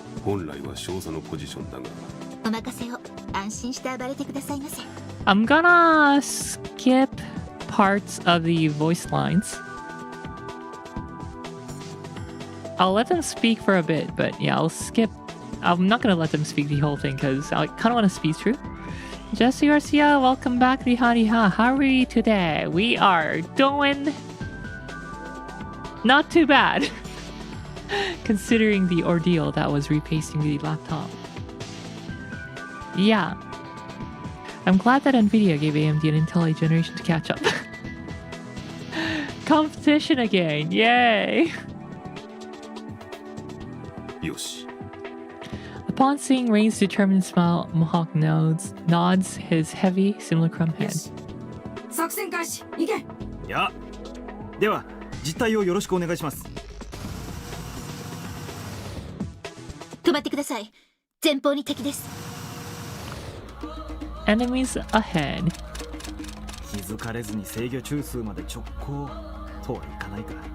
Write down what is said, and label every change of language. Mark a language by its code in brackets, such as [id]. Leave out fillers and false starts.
[ja] 本来は少佐のポジションだが。お任せを。安心して暴れてくださいませ。 [en] I'm gonna skip parts of the voice lines. I'll let them speak for a bit, but yeah, I'll skip. I'm not gonna let them speak the whole thing because I kind of want to speak through. Jesse Garcia, welcome back, Rihariha. How are we today? We are doing not too bad, considering the ordeal that was repasting the laptop. Yeah. I'm glad that Nvidia gave AMD an Intel 8 generation to catch up. Competition again, yay! [ja] よし。 [en] Upon seeing Rain's determined smile, Mohawk nods his heavy simulacrum head. [ja] 作戦開始行け。いや、では実態をよろしくお願いします。止まってください。前方に敵です。 [en] Enemies ahead. [ja] 気づかれずに制御中枢まで直行とはいかないか。